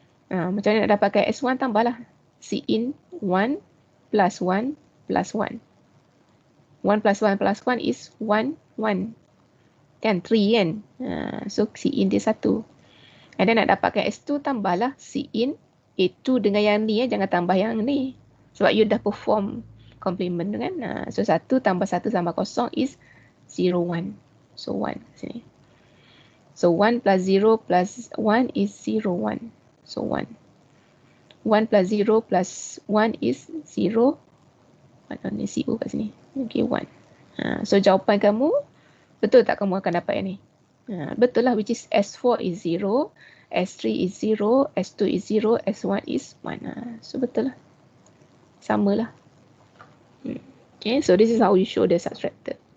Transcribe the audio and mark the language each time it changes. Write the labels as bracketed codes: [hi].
[ms] Macam mana nak dapatkan S1, tambahlah. C in 1 plus 1 plus 1. 1 plus 1 plus 1 is 1, 1. Kan, 3 kan. So C in dia 1. And then nak dapatkan S2, tambahlah C in A2 dengan yang ni. Jangan tambah yang ni. Sebab you dah perform complement kan. So 1 tambah 1 tambah 0 is 0, 1. So 1 sini. So 1 plus 0 plus 1 is 0, 1. So 1. 1 plus 0 plus 1 is 0. Mana ni CO kat sini. Okay, 1. So jawapan kamu, betul tak kamu akan dapat yang ni? Betul lah, [en] which is S4 is 0, S3 is 0, S2 is 0, S1 is 1. [ms] So betul lah. Sama lah. [en] Okay, so this is how you show the subtractor.